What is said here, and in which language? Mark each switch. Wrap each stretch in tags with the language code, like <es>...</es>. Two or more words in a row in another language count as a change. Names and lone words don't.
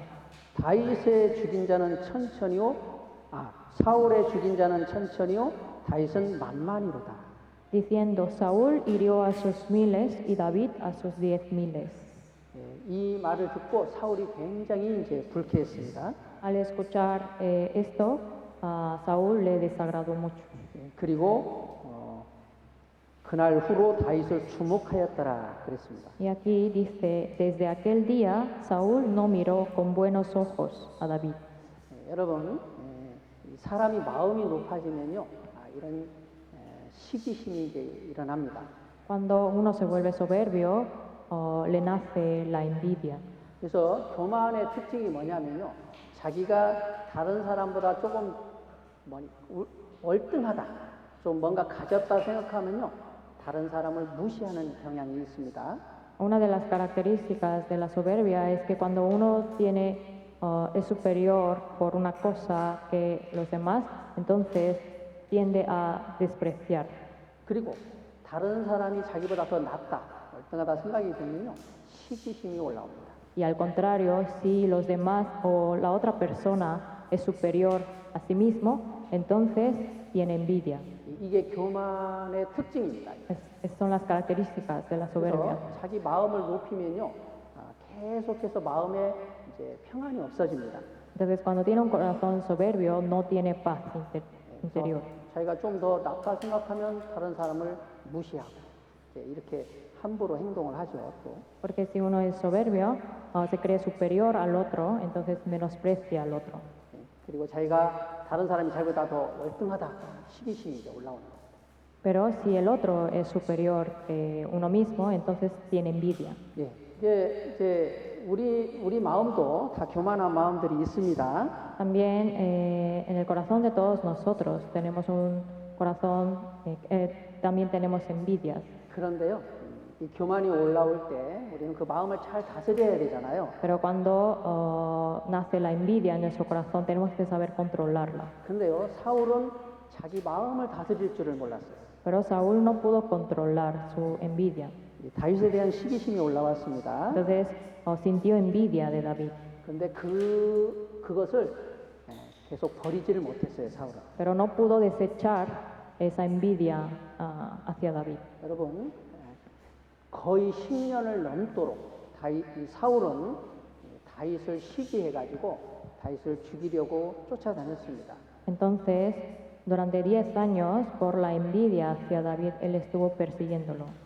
<ko>다윗의 죽인 자는 천천히요, 사울의 죽인 자는 천천히요, 다윗은 만만히로다.</ko> <es>Diciendo, Saúl hirió a sus 1,000 y David a sus 10,000.</es> <ko>이 말을 듣고 사울이 굉장히 이제 불쾌했습니다.</ko> <es>Al escuchar esto, a Saúl le desagradó mucho.</es> <ko>그리고 그날 후로 다윗을 주목하였더라 그랬습니다.</ko> <es>Y aquí dice, desde aquel día Saúl no miró con buenos ojos a David.</es> <ko>여러분, 사람이 마음이 높아지면요, 이런 시기심이 이제 일어납니다.</ko> <es>Cuando uno se vuelve soberbio, le nace la envidia.</es> <ko>그래서 교만의 특징이 뭐냐면요, 자기가 다른 사람보다 조금 월등하다, 좀 뭔가 가졌다 생각하면요, 다른 사람을 무시하는 경향이 있습니다.</ko> <es>Una de las características de la soberbia es que cuando uno es superior por una cosa que los demás, entonces tiende a despreciar.</es> <ko>그리고 다른 사람이 자기보다 더 낫다, 월등하다 생각이 들면요, 시기심이 올라옵니다.</ko> <es>Y al contrario, si los demás o la otra persona es superior a sí mismo, entonces tiene envidia.</es> <ko>이게 교만의 특징입니다.</ko> <es>Son las características de la soberbia.</es> <ko>그래서 자기 마음을 높이면요, 계속해서 마음에 이제 평안이 없어집니다.</ko> <es>Entonces, cuando tiene un corazón soberbio, no tiene paz interior.</es> <ko>자기가 좀 더 낫다 생각하면 다른 사람을 무시하고 이렇게 함부로 행동을 하죠. 또.</ko> <es>Porque si uno es soberbio, se cree superior al otro, entonces menosprecia al otro.</es> <ko>그리고 자기가 다른 사람이 자기보다 더 월등하다, 시기심이 이제 올라오는 거예요.</ko> <es>Pero si el otro es superior que uno mismo, entonces tiene envidia.</es> <ko>예, 이제 우리 마음도 다 교만한 마음들이 있습니다.</ko> <es>También en el corazón de todos nosotros tenemos un corazón, también tenemos envidias.</es> <ko>그런데요, 이 교만이 올라올 때 우리는 그 마음을 잘 다스려야 되잖아요.</ko> <es>Pero cuando nace la envidia en nuestro corazón, tenemos que saber controlarla.</es> <ko>그런데요, 사울은 자기 마음을 다스릴 줄을 몰랐어요.</ko> <es>Pero Saúl no pudo controlar su envidia.</es> <ko>다윗에 대한 시기심이 올라왔습니다.</ko> <es>Entonces sintió envidia de David.</es> <ko>그런데 그것을 계속 버리지를 못했어요, 사울은.</ko> <es>pero no pudo desechar esa envidia hacia David.</es> <ko>여러분, 거의 10년을 넘도록 이 사울은 다윗을 시기해가지고 다윗을 죽이려고 쫓아다녔습니다.</ko> <es>Entonces, durante 10 años, por la envidia hacia David, él estuvo persiguiéndolo.</es>